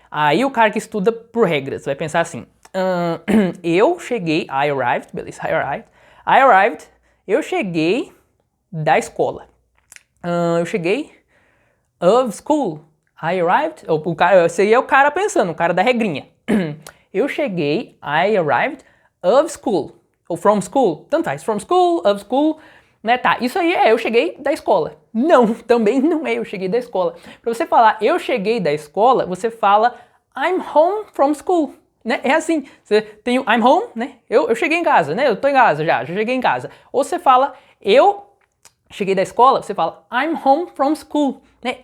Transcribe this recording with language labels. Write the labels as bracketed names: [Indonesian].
[Portuguese] Aí o cara que estuda por regras vai pensar assim, eu cheguei, [English] I arrived, [Portuguese] beleza, I arrived, eu cheguei da escola. Eu cheguei [English] of school. I arrived, [Portuguese] esse aí é o cara pensando, o cara da regrinha. Eu cheguei, [English] I arrived of school. [Portuguese] Ou [English] from school, [Portuguese] tanto faz, from school, of school, né? Tá, isso aí eu cheguei da escola. Não, também não é eu cheguei da escola. Para você falar eu cheguei da escola, você fala [English] I'm home from school, [Portuguese] né? É assim, você tem o [English] I'm home, [Portuguese] né? Eu cheguei em casa, né? Eu tô em casa já cheguei em casa. Ou você fala eu cheguei da escola, você fala [English] I'm home from school, [Portuguese] né?